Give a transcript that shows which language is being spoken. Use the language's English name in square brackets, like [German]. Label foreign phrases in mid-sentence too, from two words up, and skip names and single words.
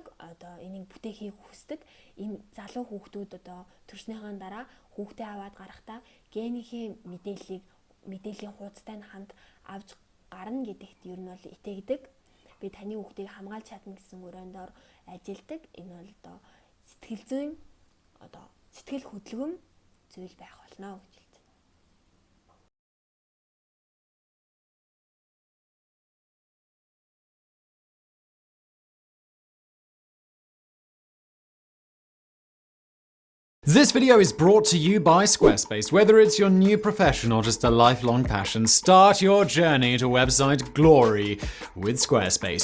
[Mongolian] Одоо энийг бүтээхийг хүсдэг. Ийм залуу хүүхдүүд одоо төрснийхэн дараа хүүхдээ аваад гарахдаа генийн мэдээллийн хуудастай нь хамт авч гарна гэдэгт ер нь бол итгэдэг. Би таны хүүхдийг хамгаалж чадна гэсэн өрөөндөө ажилладаг. Энэ бол одоо сэтгэл зүйн одоо сэтгэл хөдлөм зүйл байх болно гэж хэлдэг. [English] This video is brought to you by Squarespace. Whether it's your new profession or just a lifelong passion, start your journey to website glory with Squarespace.